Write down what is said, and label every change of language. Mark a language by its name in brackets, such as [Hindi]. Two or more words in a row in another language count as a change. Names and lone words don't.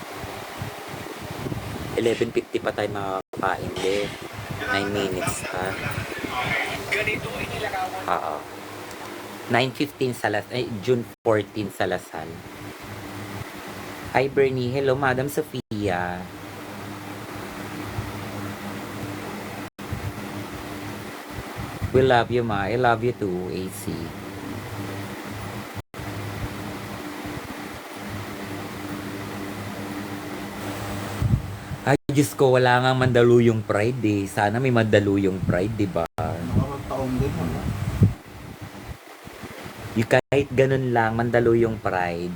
[Filipino] 11:50 pa tayo makakain eh. 9 minutes pa. Oo. 9:15 sa June 14 sa Lasal. [English] Hi Bernie. Hello Madam Sofia. We love you, ma. I love you too, AC. [Filipino] Ay, Diyos ko, wala nga Mandaluyong Pride eh. Sana may Mandaluyong Pride, di ba? Nakakataon din mo, no? Yung kahit ganun lang, Mandaluyong Pride.